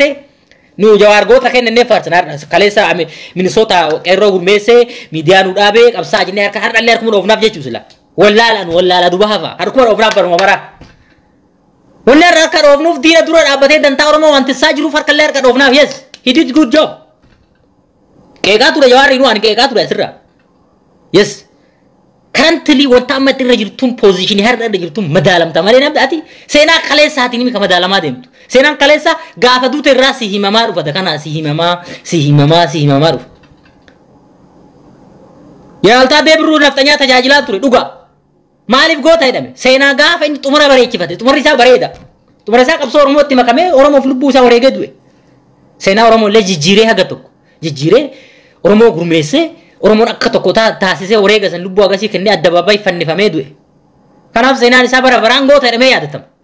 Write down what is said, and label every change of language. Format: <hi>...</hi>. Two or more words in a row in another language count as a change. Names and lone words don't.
<om>nu jawar goota kennee farsanaa kaleessa Minnesota qeerroo gurmeessee miidiyaa nu dhaabee qabsaa jennee harka hardhallee harkuma dhoofnaaf jechuu sila wallaala duba hafa harkuma dhoofnaaf baruma bara wanni harka dhoofnuuf diina dura dhaabbatee dantaa oromoo wantisaa jiruuf harkallee harka dhoofnaaf</om> <en>yes he did good job</en> <om>qeeqaa ture jawaarri nu ani qeeqaa ture asirra</om> <en>yes currently</en> <om>wanta amma irra jirtuun position har'a irra jirtuun madaalamta malee namni ati seenaa kaleessaatiin mika madaalamaa deemtu seenaan kaleessa gaafa duute irraa si himamaa dhufata kana si himamaa dhufa yaaltaa deebiru naftanyaa tajaajilaa ture dhuga maaliif goota jedhame seenaa gaafa inni xumura bareechifate xumurri isaa bareeda xumura isaa qabsoo oromootti makamee oromoof lubbuu isaa wareegee du'e seenaa oromoo illee jijjiiree haga tokko jijjiiree oromoo gurmeessee oromoon akka tokko taasisee wareega san lubbuu agasii kennee addabaabaay fannifamee du'e kanaaf seenaan isaa bara baraan goota jedhamee yaadatama</om>